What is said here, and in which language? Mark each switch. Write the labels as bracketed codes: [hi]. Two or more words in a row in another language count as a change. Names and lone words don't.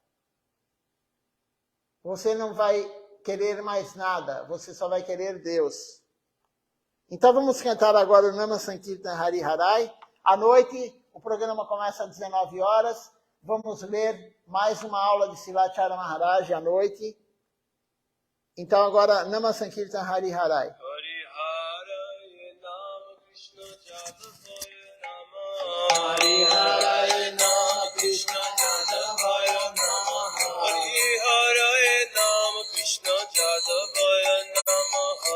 [pt] Você não vai querer mais nada, você só vai querer Deus. Então vamos cantar agora o Nama Sankirtan Hari Harai. À noite, o programa começa às 19 horas. Vamos ler mais uma aula de Silachara Maharaj à noite. Então agora, Nama Sankirtan Hari Harai. [sa] Hari Harai Nama Krishna Jadavaya Namaha. Hari Harai Nama Krishna Jadavaya Namaha.